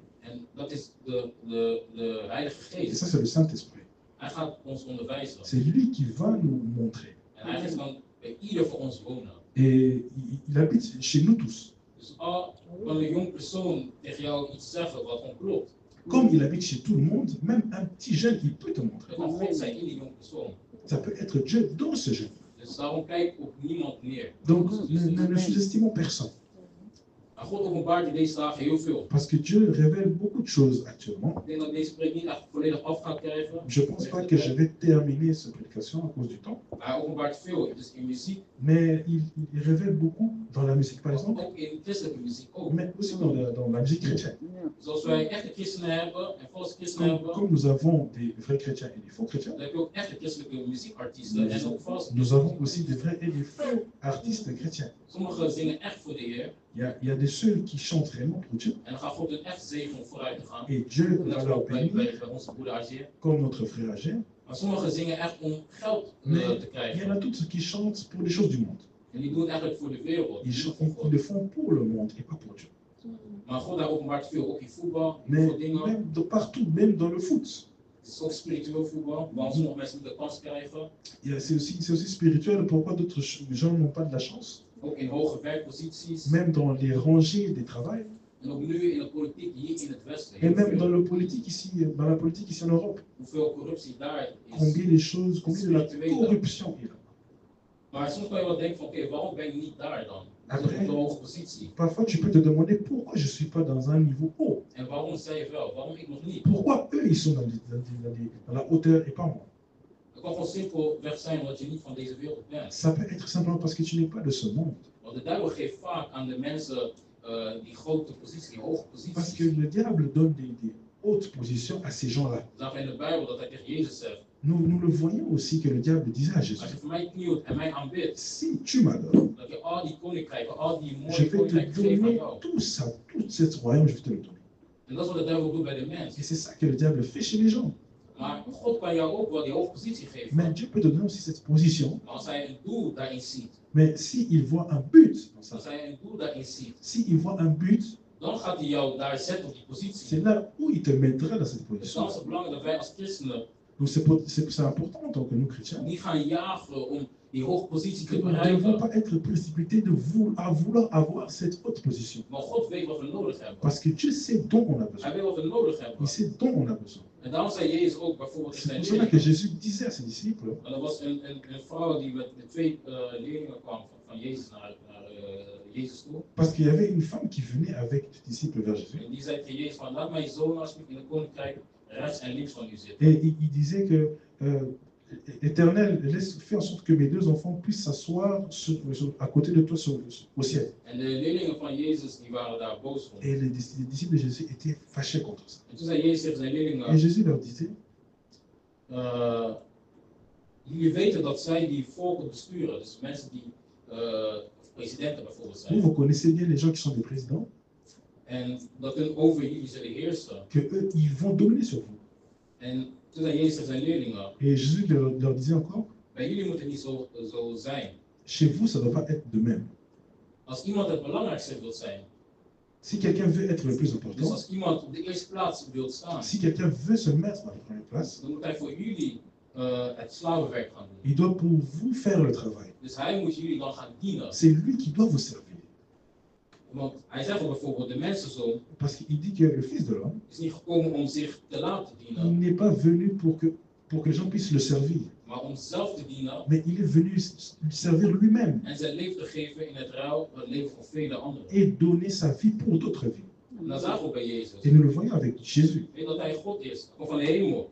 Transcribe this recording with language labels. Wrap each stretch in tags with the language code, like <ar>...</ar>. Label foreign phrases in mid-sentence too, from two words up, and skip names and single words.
<nl>En dat is de Heilige</nl> <fr>Et</fr> <nl>Geest.</nl> <fr>ça, c'est le Saint-Esprit.</fr> <nl>Hij gaat ons onderwijzen.</nl> <fr>C'est lui qui va nous montrer.</fr> <nl>En hij gaat dan bij ieder van ons wonen.</nl> <fr>Et il habite chez nous tous.</fr> <nl>Dus al kan een jong persoon tegen jou iets zeggen wat onklopt,</nl> <fr>Comme il habite chez tout le monde, même un petit jeune, il peut te montrer.</fr> <nl>dan kan God zijn in die jong persoon.</nl> <fr>Ça peut être Dieu dans ce jeune.</fr> <nl>Dus daarom kijk op niemand neer.</nl> <fr>Donc, ne sous-estimons personne.</fr> <nl>Maar God openbaart in deze dagen heel veel.</nl> <fr>Parce que Dieu révèle beaucoup de choses actuellement.</fr> <nl>Ik denk dat deze preek niet echt volledig af gaat krijgen.</nl> <fr>Je ne pense pas que je vais terminer cette prédication à cause du temps.</fr> <nl>Maar hij openbaart veel, dus in muziek,</nl> <fr>Mais il révèle beaucoup dans la musique, par</fr> <nl>maar</nl> <fr>exemple,</fr> <nl>ook in christelijke muziek ook.</nl> <fr>mais aussi dans la musique chrétienne.</fr> <nl>Dus als wij echte christenen hebben en valse christenen hebben,</nl> <fr>Comme nous avons des vrais chrétiens et des faux chrétiens,</fr> <nl>dan heb je ook echte christelijke muziekartiesten en ook valse.</nl> <fr>nous avons aussi des vrais et des faux artistes chrétiens.</fr> <nl>Sommigen zingen echt voor de Heer</nl> <fr>Il y a des ceux qui chantent réellement pour Dieu.</fr> <nl>en dan gaat God een echt zegen om vooruit te gaan.</nl> <fr>Et Dieu va</fr> <nl>Net</nl> <fr>leur</fr> <nl>ook bij</nl> <fr>bénir,</fr> <nl>onze broeder Azië.</nl> <fr>comme notre frère Agé.</fr> <nl>Maar sommigen zingen echt om geld</nl> <fr>Mais</fr> <nl>te</nl> <fr>il y en</fr> <nl>krijgen.</nl> <fr>a d'autres qui chantent pour les choses du monde.</fr> <nl>En die doen het eigenlijk voor de wereld.</nl> <fr>Ils,</fr> <nl>niet voor</nl> <fr>ils</fr> <nl>God.</nl> <fr>le font pour le monde et pas pour Dieu.</fr> <nl>Maar God daar openbaart veel, ook in voetbal,</nl> <fr>Mais</fr> <nl>veel dingen.</nl> <fr>même partout, même dans le foot.</fr> <nl>Het is ook spiritueel voetbal, waar sommige mensen de kans krijgen.</nl> <fr>C'est aussi spirituel. Pourquoi d'autres gens n'ont pas de la chance?</fr> <nl>Ook in hoge werkposities.</nl> <fr>Même dans les rangées des travails.</fr> <nl>En ook nu in de politiek hier in het Westen.</nl> <fr>Et</fr> <nl>heel</nl> <fr>même</fr> <nl>veel.</nl> <fr>dans la politique ici en Europe.</fr> <nl>Hoeveel corruptie daar is.</nl> <fr>Combien de la corruption est là.</fr> <nl>Maar soms kan je wel denken van oké, waarom ben je niet daar dan?</nl> <fr>Après,</fr> <nl>Op de hoge positie.</nl> <fr>Parfois, tu peux te demander pourquoi je ne suis pas dans un niveau haut.</fr> <nl>En waarom zij wel? Waarom ik nog niet?</nl> <fr>Pourquoi eux, ils sont dans la hauteur et pas moi.</fr> <nl>Het kan gewoon simpelweg zijn omdat je niet van deze wereld bent.</nl> <fr>Ça peut être simplement parce que tu n'es pas de ce monde.</fr> <nl>Want de duivel geeft vaak aan de mensen die grote positie, die hoge</nl> <fr>Parce</fr> <nl>posities.</nl> <fr>que le diable donne des hautes positions à ces gens-là.</fr> <nl>We zagen in de Bijbel dat hij tegen Jezus zegt,</nl> <fr>Nous le voyons aussi que le diable disait à Jésus,</fr> <nl>als je voor mij knielt en mij aanbidt,</nl> <fr>si tu m'adores,</fr> <nl>dat je al die koninkrijken, al die</nl> <fr>je</fr> <nl>mooie</nl> <fr>vais te</fr> <nl>koninkrijken geeft aan</nl> <fr>donner</fr> <nl>jou.</nl> <fr>tout ça, tout ce royaume, je vais te le donner.</fr> <nl>En dat is wat de duivel doet bij de</nl> <fr>Et</fr> <nl>mens.</nl> <fr>c'est ça que le diable fait chez les gens.</fr> <nl>Maar God kan jou ook wel die hoge positie geven.</nl> <fr>Mais Dieu peut te donner aussi cette position.</fr> <nl>Maar als hij een doel daarin ziet,</nl> <fr>Mais s'il voit un but dans ça,</fr> <nl>als hij een doel daarin ziet,</nl> <fr>s'il voit un but,</fr> <nl>dan gaat hij jou daar zetten op die positie.</nl> <fr>c'est là où il te mettra dans cette</fr> <nl>Dus</nl> <fr>position.</fr> <nl>dan is het belangrijk dat wij als christenen</nl> <fr>Donc c'est important en tant que nous chrétiens.</fr> <nl>niet gaan jagen om die hoge positie</nl> <fr>Que</fr> <nl>te</nl> <fr>nous ne devons</fr> <nl>bereiken.</nl> <fr>pas être précipités à vouloir avoir cette haute position.</fr> <nl>Maar God weet wat we nodig hebben.</nl> <fr>Parce que Dieu sait dont on a</fr> <nl>Hij</nl> <fr>besoin.</fr> <nl>weet wat we nodig hebben.</nl> <fr>Il sait dont on a besoin.</fr> <nl>En daarom zei Jezus ook bijvoorbeeld in</nl> <fr>C'est</fr> <nl>zijn</nl> <fr>pour cela que</fr> <nl>leerlingen.</nl> <fr>Jésus disait à ses disciples,</fr> <nl>En er was een vrouw die met twee leerlingen kwam van Jezus naar Jezus toe.</nl> <fr>parce qu'il y avait une femme qui venait avec les disciples vers Jésus.</fr> <nl>En die zei tegen Jezus van laat mijn zoon alsjeblieft in het koninkrijk rechts en links van u zitten.</nl> <fr>Et il disait que, Éternel, fais en sorte que mes deux enfants puissent s'asseoir à côté de toi au ciel.</fr> <nl>En de leerlingen van Jezus die waren daar boos om.</nl> <fr>Et les disciples de Jésus étaient fâchés contre ça.</fr> <nl>En toen zei Jezus tegen zijn</nl> <fr>Et</fr> <nl>leerlingen,</nl> <fr>Jésus leur disait,</fr> <nl>jullie weten dat zij die volken besturen, dus mensen die presidenten bijvoorbeeld</nl> <fr>vous,</fr> <nl>zijn.</nl> <fr>vous connaissez bien les gens qui sont des présidents,</fr> <nl>En dat hun over jullie zullen heersen.</nl> <fr>que eux, ils vont dominer sur vous.</fr> <nl>En toen zei Jezus tegen zijn leerlingen,</nl> <fr>Et Jésus leur disait encore,</fr> <nl>bij jullie moet het niet zo zijn.</nl> <fr>chez vous, ça ne doit pas être de même.</fr> <nl>Als iemand het belangrijkste wil zijn,</nl> <fr>Si quelqu'un veut être le plus</fr> <nl>dus</nl> <fr>important,</fr> <nl>als iemand op de eerste plaats wil staan,</nl> <fr>si quelqu'un veut se mettre à la première place,</fr> <nl>dan moet hij voor jullie het slavenwerk gaan doen.</nl> <fr>il doit pour vous faire le travail.</fr> <nl>Dus hij moet jullie dan gaan dienen.</nl> <fr>C'est lui qui doit vous servir.</fr> <nl>Want hij zegt ook bijvoorbeeld, de mensenzoon</nl> <fr>Parce qu'il dit que le Fils de l'homme,</fr> <nl>is niet gekomen om zich te laten</nl> <fr>il</fr> <nl>dienen,</nl> <fr>n'est pas venu pour que les gens puissent le servir,</fr> <nl>maar om zelf te dienen</nl> <fr>mais il est venu servir lui-même</fr> <nl>en zijn leven te geven in het ruil van het leven van vele anderen.</nl> <fr>et donner sa vie pour d'autres vies.</fr> <nl>En dat zagen we bij Jezus.</nl> <fr>Et nous le voyons avec Jésus,</fr> <nl>Weet dat hij God is, hij komt van de hemel.</nl>